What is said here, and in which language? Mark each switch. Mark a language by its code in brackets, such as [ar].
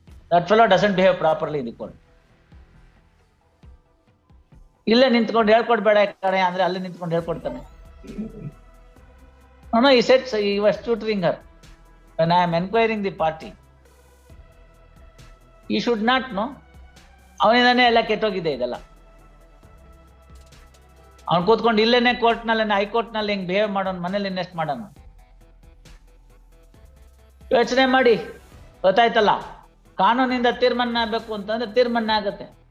[en] That fellow doesn't behave properly in the court. [kn] ಇಲ್ಲೇ ನಿಂತ್ಕೊಂಡು ಹೇಳ್ಕೊಡ್ಬೇಡ ಕಣೆ ಅಂದ್ರೆ ಅಲ್ಲೇ ನಿಂತ್ಕೊಂಡು ಹೇಳ್ಕೊಡ್ತಾನೆ. [en] No, he said he was tutoring her. When I am enquiring the party, he should not know. [kn] ಅವನಿಂದಾನೆ ಎಲ್ಲ ಕೆಟ್ಟೋಗಿದೆ ಇದೆಲ್ಲ. ಅವ್ನು ಕೂತ್ಕೊಂಡು ಇಲ್ಲೇನೆ ಕೋರ್ಟ್ನಲ್ಲಿ, ಹೈಕೋರ್ಟ್ ನಲ್ಲಿ ಹಿಂಗ್ ಬಿಹೇವ್ ಮಾಡೋನ್, ಮನೇಲಿ ಇನ್ವೆಸ್ಟ್ ಮಾಡೋಣ. ಯೋಚನೆ ಮಾಡಿ, ಗೊತ್ತಾಯ್ತಲ್ಲ? ಕಾನೂನಿಂದ ತೀರ್ಮಾನ ಆಗ್ಬೇಕು ಅಂತಂದ್ರೆ ತೀರ್ಮಾನ ಆಗತ್ತೆ.